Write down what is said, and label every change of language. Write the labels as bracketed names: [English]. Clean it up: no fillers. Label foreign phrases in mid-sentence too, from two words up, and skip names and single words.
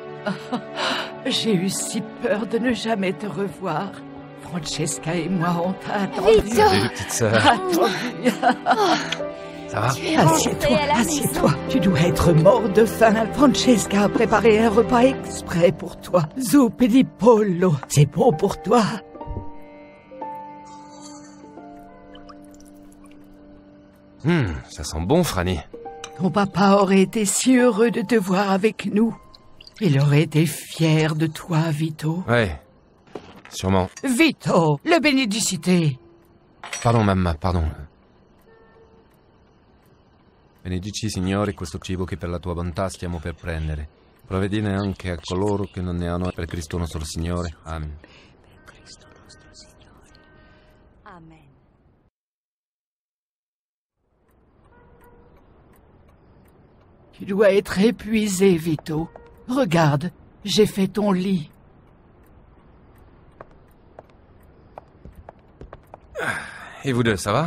[French] J'ai eu si peur de ne jamais te revoir. Francesca et moi, on t'a attendu. Vito. Salut, petite sœur. Attendu. Ça va? Assieds-toi, assieds-toi. Tu dois être mort de faim. Francesca a préparé un repas exprès pour toi. [Italian] Zuppi di pollo. [French] C'est bon pour toi. Ça sent bon, Franny. Ton papa aurait été si heureux de te voir avec nous. Il aurait été fier de toi, Vito. Ouais, sûrement. Vito, le benedicite. Pardon, mamma, pardon. [Italian] Benedici, Signore, questo cibo che per la tua bontà stiamo per prendere. Provvedine anche a coloro che non ne hanno per Cristo nostro Signore. Amen. [French] Tu dois être épuisé, Vito. Regarde, j'ai fait ton lit. Et vous deux, ça va?